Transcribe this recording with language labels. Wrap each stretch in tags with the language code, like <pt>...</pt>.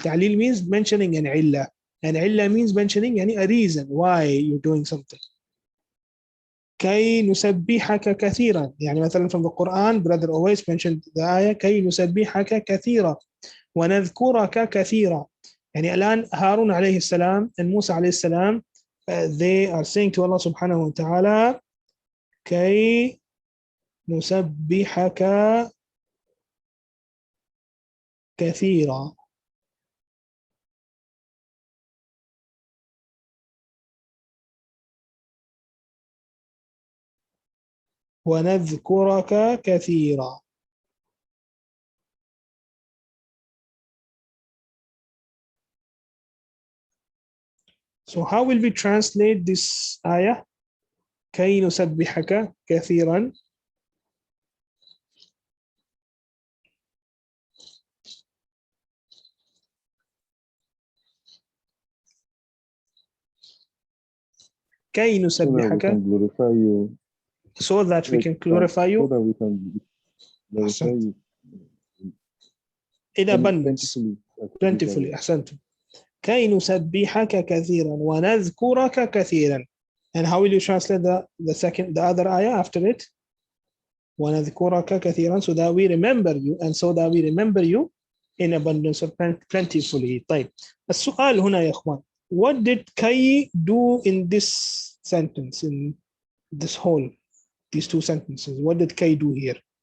<en>تعليل means mentioning an علة. And علة means mentioning يعني a reason why you're doing something.</en> <ar>كي نسبحك كثيرا. يعني مثلا</ar> <en>from the Quran, Brother always mentioned the ayah</en> <ar>كي نسبحك كثيرا ونذكرك كثيرا. يعني الآن هارون عليه السلام and موسى عليه السلام,</ar> <en>they are saying to Allah subhanahu wa ta'ala</en> <ar>كي نسبحك كثيرا. ونذكرك كثيرا.</ar> <en>So how will we translate this ayah?</en> <ar>كي نسبحك كثيرا. كي نسبحك.</ar> <en>So that we can glorify you. So that we can glorify you. In abundance. Plentifully.</en> <ar>أحسنتم. كي نسبحك كثيرا ونذكرك كثيرا.</ar> <en>And how will you translate the other ayah after it?</en> <ar>ونذكرك كثيرا,</ar> <en>so that we remember you, and so that we remember you in abundance or plentifully.</en> <ar>طيب السؤال هنا يا إخوان,</ar> <en>what did كي do in this sentence, in this whole, these two sentences? What did كي do here?</en>